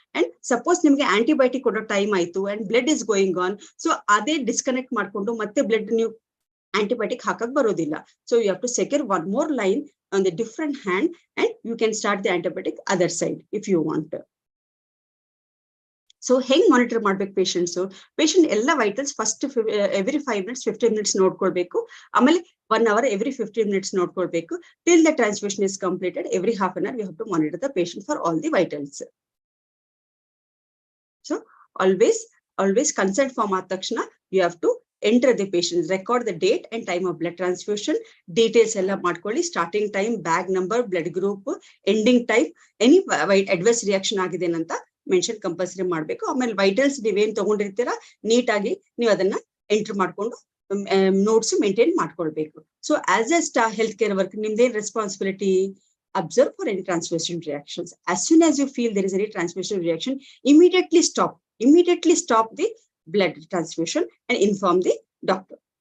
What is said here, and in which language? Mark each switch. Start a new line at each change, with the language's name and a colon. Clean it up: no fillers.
Kannada: And suppose ನಿಮಗೆ antibiotic ಕೊಡೋ time ಆಯ್ತು and blood is going on, so ಅದೇ disconnect ಮಾಡ್ಕೊಂಡು ಮತ್ತೆ blood ನೀವು antibiotic ಹಾಕಕ್ ಬರೋದಿಲ್ಲ.
English: So you have to secure one more line on the different hand and you can start the antibiotic other side if you want.
Kannada: So ಹೆಂಗ್ monitor ಮಾಡ್ಬೇಕು patients? Patient ಎಲ್ಲ vitals first every 5 minutes 15 minutes ನೋಡ್ಕೊಳ್ಬೇಕು. ಆಮೇಲೆ 1 hour every 15 minutes ನೋಡ್ಕೊಳ್ಬೇಕು.
English: Till the transfusion is completed, every half an hour we have to monitor the patient for all the vitals. So always consent form ಆದ ತಕ್ಷಣ you have to enter the patient, record the date and time of blood transfusion,
Kannada: details ಎಲ್ಲ ಮಾಡ್ಕೊಳ್ಳಿ,
English: starting time, bag number, blood group, ending time, any adverse reaction ಆಗಿದೆ ಅಂತ mention compulsory ಮಾಡ್ಬೇಕು.
Kannada: ಆಮೇಲೆ vitals ನೀವೇನ್ ತಗೊಂಡಿರ್ತೀರಾ ನೀಟಾಗಿ ನೀವು ಅದನ್ನ ಎಂಟರ್ ಮಾಡ್ಕೊಂಡು ನೋಟ್ಸ್ ಮೇಂಟೈನ್ ಮಾಡ್ಕೊಳ್ಬೇಕು.
English: so as a health care worker
Kannada: ನಿಮ್ದೇನ್ responsibility?
English: Observe for any transmission reactions. As soon as you feel there is any transmission reaction, immediately stop the blood transfusion and inform the doctor.